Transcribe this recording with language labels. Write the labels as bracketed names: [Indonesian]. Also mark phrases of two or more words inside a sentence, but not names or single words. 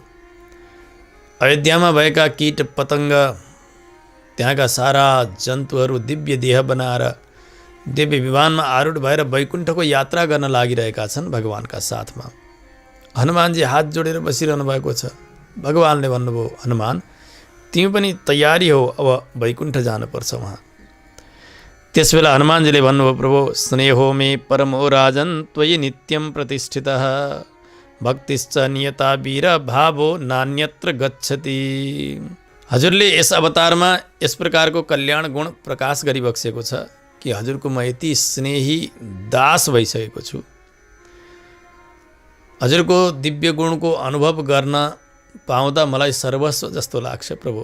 [Nepali] अयोध्यामा भएका कीट पतङ्ग, त्यहाँका सारा जन्तुहरू दिव्य देह बनाएर दिव्य विमानमा आरूढ भएर वैकुण्ठको यात्रा गर्न लागिरहेका छन् भगवानका साथमा। हनुमानजी हात जोडेर बसिरहनु भएको छ। भगवानले भन्नुभयो, हनुमान तिमी पनि तयारी हो, अब वैकुण्ठ जानुपर्छ वहाँ। त्यसबेला हनुमानजीले भन्नुभयो, प्रभु [Sanskrit] स्नेहो मे परमो राजन त्वयि नित्यं प्रतिष्ठितः भक्तिश्च नियता वीर भावो नान्यत्र गच्छति। [Nepali] हजुरले यस अवतारमा यस प्रकारको कल्याण गुण प्रकाश गरिबक्सेको छ कि हजुरको म यति स्नेही दास भइसकेको छु। हजुरको दिव्य गुणको अनुभव गर्न पाउँदा मलाई सर्वस्व जस्तो लाग्छ प्रभु।